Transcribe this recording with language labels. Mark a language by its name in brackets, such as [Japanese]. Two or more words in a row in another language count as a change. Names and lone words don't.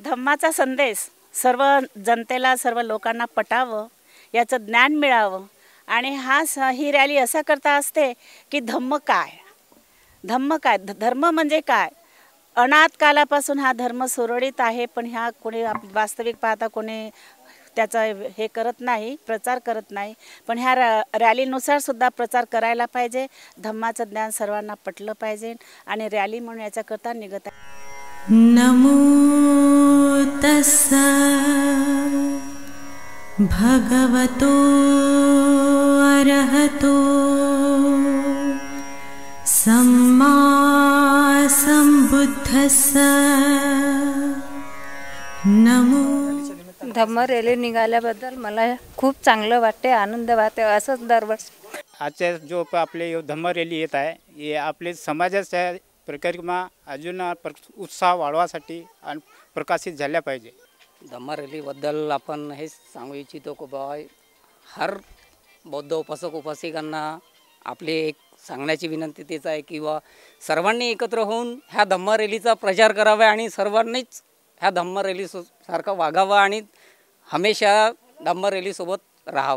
[Marathi] धम्माचा संदेश सर्व जनतेला, सर्व लोकांना पटावं, याचं ज्ञान मिळावं आणि ही रॅली असा करता असते की धम्म काय, धर्म म्हणजे काय अनाथ कालापासून हा धर्म सुरळीत आहे, पण ह्या कोणी वास्तविक पाहता कोणी त्याचा हे करत नाही, प्रचार करत नाही. पण ह्या रॅलीनुसार सुद्धा प्रचार करायला पाहिजे. धम्माचं ज्ञान सर्वांना पटलं पाहिजे आणि रॅली म्हणून याच्याकरता निघत आहे. [Pali] नमो तस्सा भगवतो अरहतो सम्मा संबुद्धस्सा नमो. [Marathi] धम्म रॅली निघाल्याबद्दल मला खूप चांगलं वाटते, आनंद वाटते. असंच दरवर्षी आजच्या जो आपले धम्म रॅली येत आहे हे आपले समाजाच्या परिक्रमा अजून उत्साह वाढवासाठी आणि प्रकाशित झाल्या पाहिजे. धम्म रॅलीबद्दल आपण हेच सांगू इच्छितो की बाबा हर बौद्ध उपासक उपासिकांना आपली एक सांगण्याची विनंती तेच आहे की बा सर्वांनी एकत्र होऊन ह्या धम्म रॅलीचा प्रचार करावा आणि सर्वांनीच ह्या धम्म रॅली सारखं वागावं आणि हमेशा धम्म रॅलीसोबत राहावं.